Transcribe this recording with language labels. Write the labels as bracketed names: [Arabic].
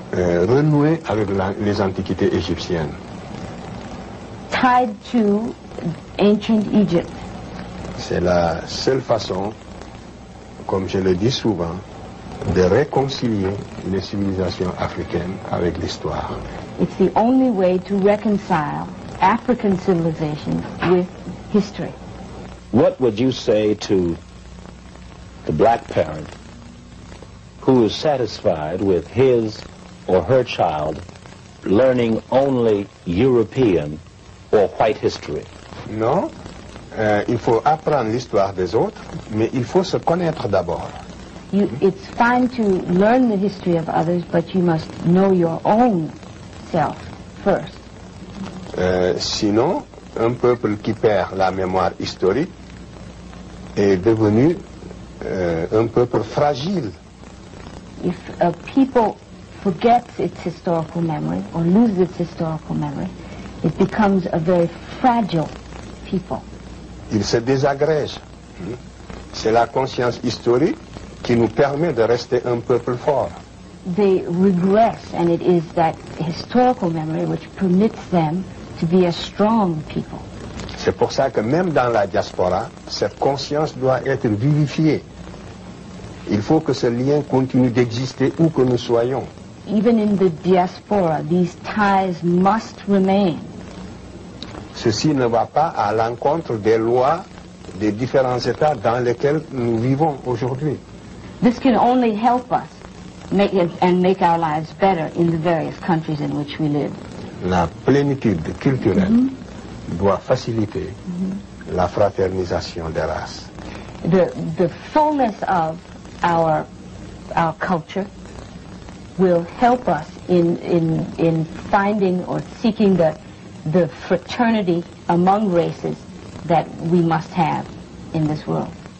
[French] Renouer avec les antiquités égyptiennes. [English] Tied to ancient Egypt. [French] C'est la seule façon, comme je le dis souvent, de réconcilier les civilisations africaines avec l'histoire. [English] It's the only way to reconcile African civilization with history. What would you say to the black parent who is satisfied with his or her child learning only European or white history? [French] Non, il faut apprendre l'histoire des autres, mais il faut se connaître d'abord. [English] It's fine to learn the history of others, but you must know your own self first. [French] Sinon, un peuple qui perd la mémoire historique est devenu un peuple fragile. [English] If a people forgets its historical memory or loses its historical memory, it becomes a very fragile people. [French] Il se désagrège. C'est la conscience historique qui nous permet de rester un peuple fort. [English] They regress, and it is that historical memory which permits them to be a strong people. [French] C'est pour ça que même dans la diaspora, cette conscience doit être vivifiée. Il faut que ce lien continue d'exister où que nous soyons. [English] Even in the diaspora, these ties must remain. [French] Ceci ne va pas à l'encontre des lois des différents États dans lesquels nous vivons aujourd'hui. [English] This can only help us make our lives better in the various countries in which we live. [French] La plénitude culturelle doit faciliter la fraternisation des races. [English] The fullness of our culture will help us in finding or seeking the fraternity among races that we must have in this world.